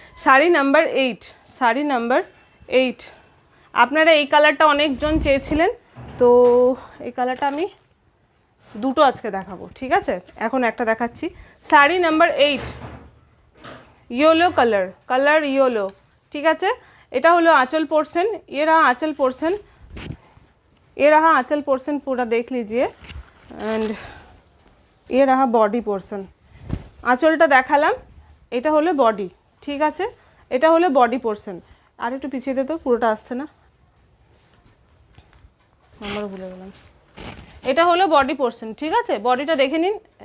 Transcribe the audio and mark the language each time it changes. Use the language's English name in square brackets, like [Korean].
[Bangla] Sari number 8, sari number 8। আপনারা এই কালারটা অনেকজন চেয়েছিলেন, তো এই কালারটা আমি দুটো আজকে দেখাবো, ঠিক আছে। এখন একটা দেখাচ্ছি, sari number 8, yellow colour yellow, ঠিক আছে। এটা হলো [Hindi] आंचल पोर्शन, ये रहा आंचल पोर्शन, ये रहा आंचल पोर्शन पूरा देख लीजिए, एंड ये रहा बॉडी पोर्शन। [Bangla] आंचलটা দেখালাম, এটা হলো বডি, ঠিক আছে। এটা হলো বডি পোর্শন। আর একটু পিছিয়ে দে, তো পুরোটা আসছে না, আমরা ভুলে গেলাম। এটা হলো বডি পোর্শন, ঠিক আছে। বডিটা দেখে নিন।